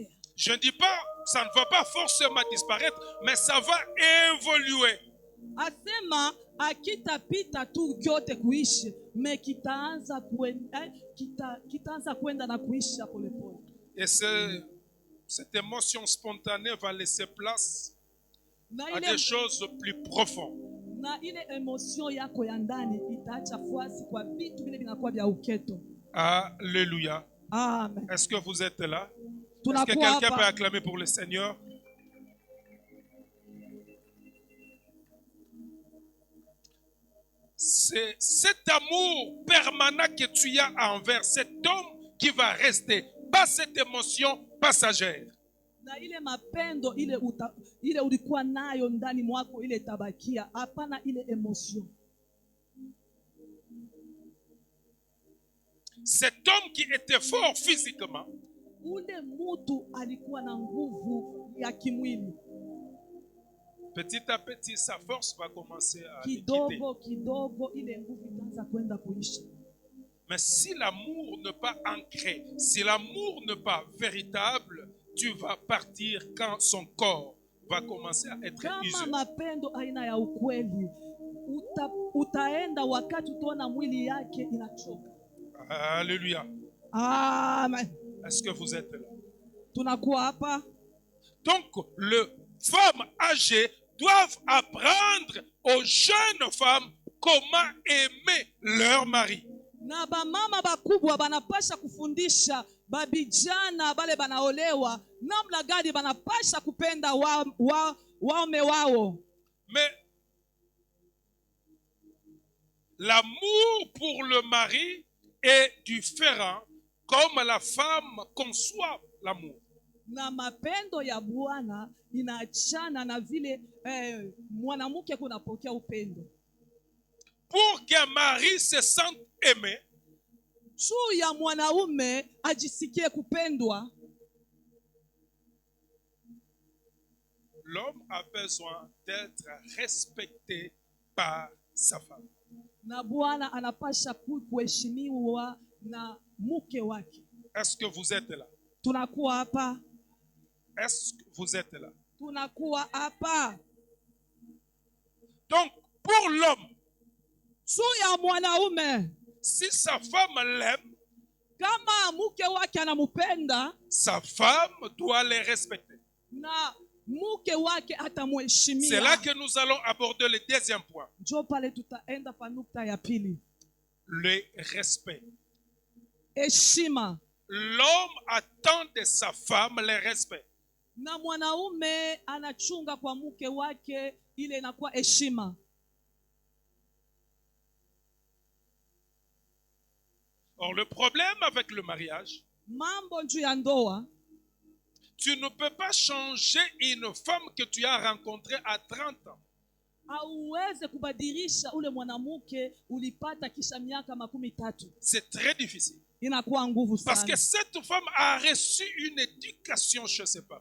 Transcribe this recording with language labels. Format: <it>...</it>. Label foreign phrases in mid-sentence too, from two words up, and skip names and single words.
<fr>Je ne dis pas, ça ne va pas forcément disparaître, mais ça va évoluer.</fr> <sw>Asema akitapita tu kyote kuishi, me kitaanza kwenda na kuisha polepole.</sw> <fr>Et cette émotion spontanée va laisser place</fr> <sw>Na</sw> <fr>à</fr> <sw>ile,</sw> <fr>des choses plus profondes.</fr> <sw>na ile emotion yako ya ndani itaacha fasi kwa vitu vile vinakuwa vya uketo.</sw> <fr>Alléluia. Amen. Est-ce que vous êtes là? Est-ce que</fr> <sw>Tunakuwa</sw> <fr>quelqu'un peut</fr> <sw>hapa.</sw> <fr>acclamer pour le Seigneur? C'est cet amour permanent que tu as envers cet homme qui va rester, pas cette émotion passagère.</fr> <sw>Na ile mapendo ile ulikuwa nayo ndani mwako ile tabakia, hapana ile emotion.</sw> <fr>Cet homme qui était fort physiquement,</fr> <sw>Ule mutu alikuwa na nguvu ya kimwili,</sw> <fr>petit à petit, sa force va commencer à le quitter.</fr> <sw>kidogo kidogo ile nguvu itaanza kwenda kuisha.</sw> <fr>Mais si l'amour n'est pas ancré, si l'amour n'est pas véritable, tu vas partir quand son corps va commencer à être</fr> <sw>Kama</sw> <fr>usé.</fr> <sw>mapendo aina ya ukweli, utaenda wakati utaona mwili yake inachoka.</sw> <fr>Alléluia. Amen. Est-ce que vous êtes là?</fr> <sw>Tunakuwa hapa.</sw> <fr>Donc, les femmes âgées doivent apprendre aux jeunes femmes comment aimer leur mari.</fr> <sw>Na bamama bakubwa banapasha kufundisha babijana bale banaolewa namna gani banapasha kupenda waume wao.</sw> <fr>Mais l'amour pour le mari est différent comme la femme conçoit l'amour.</fr> <sw>Na mapendo ya Bwana inaachana na vile mwanamke kunapokea upendo.</sw> <fr>Pour qu'un mari se sente aimé,</fr> <sw>Juu ya mwanaume ajisikie kupendwa,</sw> <fr>l'homme a besoin d'être respecté par sa femme.</fr> <sw>na Bwana anapasha kuheshimiwa na mke wake.</sw> <fr>Est-ce que vous êtes là?</fr> <sw>Tunakuwa hapa.</sw> <fr>Est-ce que vous êtes là?</fr> <sw>Tunakuwa hapa.</sw> <fr>Donc, pour l'homme,</fr> <sw>Juu ya mwanaume,</sw> <fr>si sa femme l'aime,</fr> <sw>kama mke wake anamupenda,</sw> <fr>sa femme doit les respecter.</fr> <sw>na mke wake</sw> <fr>C'est là</fr> <sw>atamheshimia.</sw> <fr>que nous allons aborder le deuxième point,</fr> <sw>Njo pale tutaenda pa nukta ya pili,</sw> <fr>le respect.</fr> <sw>heshima.</sw> <fr>L'homme attend de sa femme le respect.</fr> <sw>na mwanaume anachunga kwa mke wake, ile inakuwa heshima.</sw> <fr>Or, le problème avec le mariage,</fr> <sw>Mambo juu ya ndoa,</sw> <fr>tu ne peux pas changer une femme que tu as rencontrée à 30 ans.</fr> <sw>hauweze kubadilisha ule mwanamke ulipata kisha miaka 13.</sw> <fr>C'est très difficile.</fr> <sw>Inakuwa nguvu</sw> <fr>Parce</fr> <sw>sana.</sw> <fr>que cette femme a reçu une éducation chez ses parents.</fr>